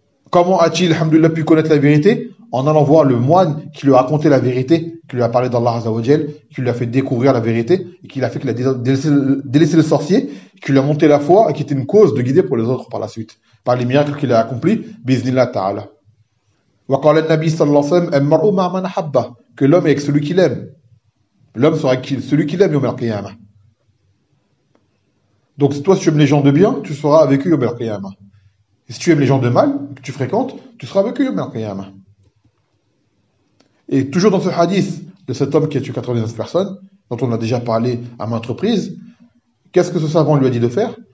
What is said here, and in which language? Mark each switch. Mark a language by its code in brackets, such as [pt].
[fr] Comment a-t-il, alhamdoulilah, pu connaître la vérité? En allant voir le moine qui lui a raconté la vérité, qui lui a parlé d'Allah Azzawajal, qui lui a fait découvrir la vérité, et qui l'a fait qu'il a délaissé le sorcier, qui lui a monté la foi et qui était une cause de guider pour les autres par la suite, par les miracles qu'il a accomplis, biznillah ta'ala. [ar] وقال النبي صلى الله عليه وسلم المرء مع من أحبه [fr] que l'homme est avec celui qu'il aime. L'homme sera avec celui qu'il aime [ar] يوم القيامة. [fr] Donc si toi si tu aimes les gens de bien, tu seras avec eux [ar] يوم القيامة. [fr] Et si tu aimes les gens de mal, que tu fréquentes, tu seras avec eux يوم القيامة. Et toujours dans ce hadith de cet homme qui a tué 99 personnes, dont on a déjà parlé à maintes reprises, qu'est-ce que ce savant lui a dit de faire?